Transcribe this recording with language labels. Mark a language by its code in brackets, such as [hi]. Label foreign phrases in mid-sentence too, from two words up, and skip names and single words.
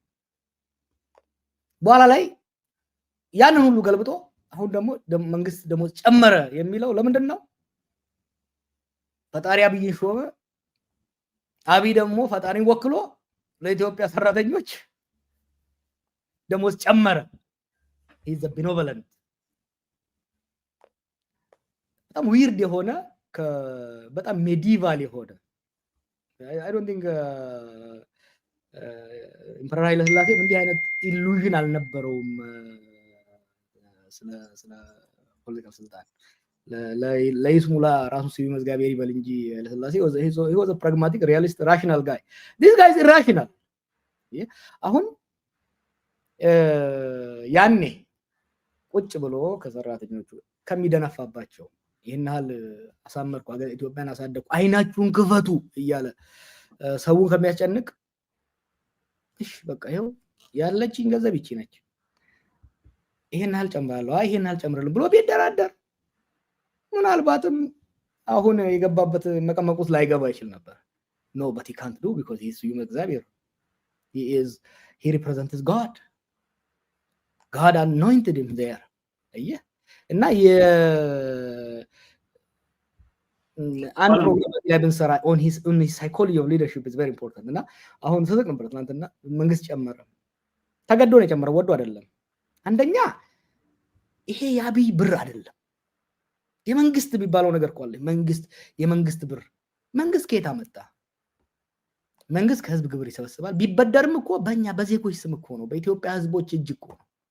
[am] በኋላ ላይ ያንን ሁሉ ገልብጦ አሁን ደግሞ መንግስት ደሞዝ ጨመረ የሚለው ለምንድን ነው ፈጣሪ አብይን ሾመ አብይ ደግሞ ፈጣሪን ወክሎ ለኢትዮጵያ ሰራተኞች ደሞዝ ጨመረ [en] is a benevolent [am] በጣም ዊርድ የሆነ በጣም ሜዲቫል የሆነ [en] I don't think [am] ኢምፐረር ኃይለ ሥላሴ እንዲህ አይነት ኢሉዥን አልነበረውም ስለ ፖለቲካል ስልጣን ለይስሙላ ራሱ ሲቪ መዝጋቢያ ይበል እንጂ ኃይለ ሥላሴ [en] he was a pragmatic realist rational guy this guy is irrational [am] አሁን ያኔ ቁጭ ብሎ ከሰራተኞቹ ከሚደነፋባቸው ይሄን ያህል አሳመርኩ አገር ኢትዮጵያን አሳደኩ አይናችሁን ክፈቱ እያለ ሰውን ከሚያስጨንቅ እሺ በቃ ይሄው ያለችኝ ገንዘብ ይቺ ነች ይሄን ያህል ጨምራለሁ ይሄን ያህል ጨምራለሁ ብሎ ቢደራደር ምናልባትም አሁን የገባበት መቀመቁት ላይገባ ይችላል ነበር [en] no but he can't do because he is human [am] እግዚአብሔር [en] he represents God anointed him there [am] አየህ እና አንድ ፕሮግራም ላይ ብንሰራ [en] on his psychology of leadership is very important [am] እና አሁን ተሰቅ ነበር ትናንትና መንግስት ጨመረ ተገዶ ነው የጨመረው ወዶ አይደለም አንደኛ ይሄ ያብይ ብር አይደለም የመንግስት ቢባለው ነገር ቆለ የመንግስት ብር መንግስት ከየት አመጣ መንግስት ከህዝብ ግብር ይሰበስባል ቢበደርም እኮ በእኛ በዜጎች ስም እኮ ነው በኢትዮጵያ ህዝቦች እጅ እኮ ነው